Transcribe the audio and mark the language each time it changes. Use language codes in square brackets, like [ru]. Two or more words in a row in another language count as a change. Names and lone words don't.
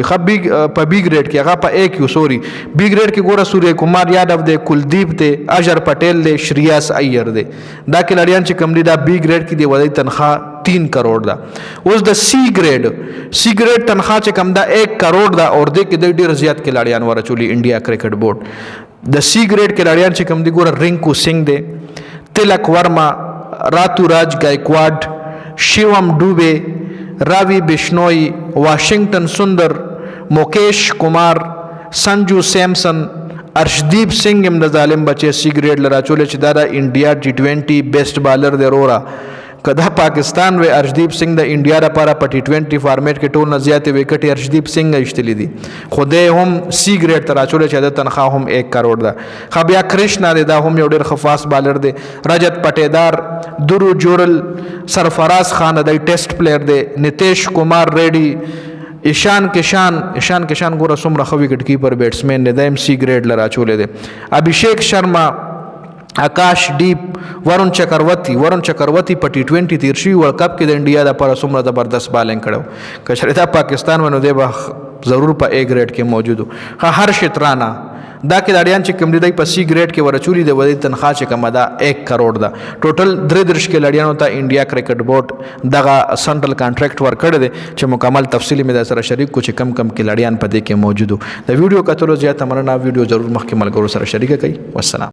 [ps] په B ګریډ کې هغه په A کې سوري B ګریډ کې ګوره سوریه کمار یادو دی، کلدیپ دی، اجر پټیل دی، شریاس ایر دی. دا کلاړیان چې کوم دي دا B ګریډ کې دی ودی تنخواه 3 کروڑ ده. اوس د C ګریډ تنخواه چې کوم ده 1 کروڑ ده اور دې کې د ډېر زیات کلاړیان ورچولي انډیا کرکټ بورډ. د C ګریډ کلاړیان چې کوم دي ګوره رینکو سنگھ دی، تلک ورما، راتو راج گایکواډ، شیوم ډوبے، راوی بشنوئی، واشنگٹن سندر، مکیش کمار، سنجو سیمسن، ارشدیپ سنگھ هم د ظالم بچې C ګریډ لراچولې چې دا د انډیا T20 [en] best bowler [ps] دی وروره. که دا پاکستان وی ارشدیپ سنگھ د انډیا لپاره په T20 فارمیټ کې ټول نه زیاتې وکټې ارشدیپ سنگھ ایشتلي دي. خو دی هم C ګریډ ته راچولی چې د تنخواه هم 1 کروڑ ده. بیا کرشنا دی، دا هم یو ډېر ښه [en] fast bowler [ps] دی. رجت پټیدار، درو جوړل، سرفراز خان دی [en] test player [ps] دی، نتیش کمار ریډي، ایشان کشان ګوره څومره ښه [en] wicket keeper batsman [ps] دی، دا هم C ګریډ له راچولی دی. ابھیشیک شرما، आकाश डीप वरुण चक्रवर्ती په T20 تیر شوي [en] world cup [ps] کې د انډیا لپاره څومره زبردست بالنګ کړو که چېرې دا پاکستان ونو دی به ضرور په A ګریډ کې موجود وو هرشت رانا دا کلاړیان چې کوم دی په C ګریډ کې ورچولي د ودی تنخواه چې کومه ده 1 کروڑ ده ټوټل 33 کلاړیانو ته انډیا کرکټ بورډ دغه [en] central contract [ps] ورکړی دی چې مکمل تفصیلی مې سره شریک کو چې کم کلاړیان په دې کې موجود د ویډیو کتلو زیاته مننه ویډیو ضرور مخکې ملګرو سره شریک کړئ والسلام